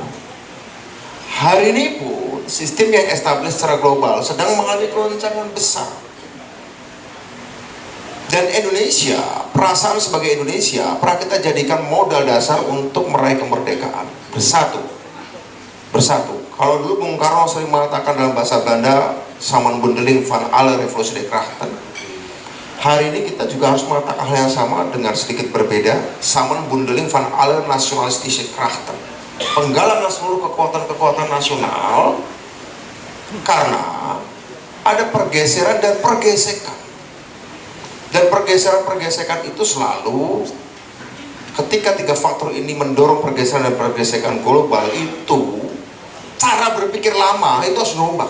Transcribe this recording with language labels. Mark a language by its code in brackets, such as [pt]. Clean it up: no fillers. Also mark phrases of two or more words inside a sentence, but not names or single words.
[id] Hari ini pun sistem yang established secara global sedang mengalami goncangan besar. Dan Indonesia, perasaan sebagai Indonesia pernah kita jadikan modal dasar untuk meraih kemerdekaan. Bersatu. Kalau dulu Bung Karno sering mengatakan dalam bahasa Belanda, [nl] Samenbundeling van alle revolutie de krachten. [id] Hari ini kita juga harus mengatakan hal yang sama dengan sedikit berbeda, [nl] Samenbundeling van alle nationalistische krachten. [id] Penggalangan seluruh kekuatan-kekuatan nasional karena ada pergeseran dan pergesekan. Dan pergeseran-pergesekan itu selalu ketika tiga faktor ini mendorong pergeseran dan pergesekan global itu, cara berpikir lama itu harus berubah.